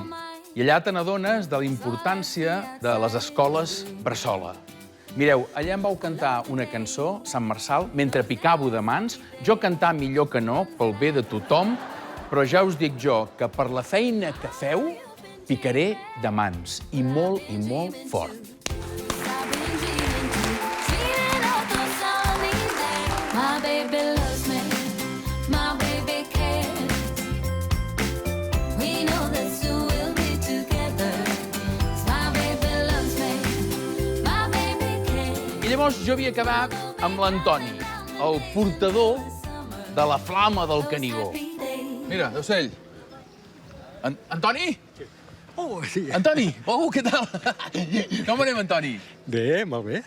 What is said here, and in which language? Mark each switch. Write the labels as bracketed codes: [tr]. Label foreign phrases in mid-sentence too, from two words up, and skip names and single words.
[ca] I allà te n'adones de la importància de les escoles bressola. Mireu, allà em vau cantar una cançó, Sant Marçal, mentre picavo de mans, jo cantar millor que no, pel bé de tothom, però ja us dic jo que per la feina que feu, picaré de mans, i molt fort. [en] My baby loves me, my baby cares. We know that soon we'll be together. My baby loves me, my baby cares. [ca] I llavors jo havia quedat amb l'Antoni, el portador de la flama del Canigó. Mira, d'ocell. Antoni? Oh, sí. Antoni! Oh, què tal? Com anem, Antoni? Bé, molt bé.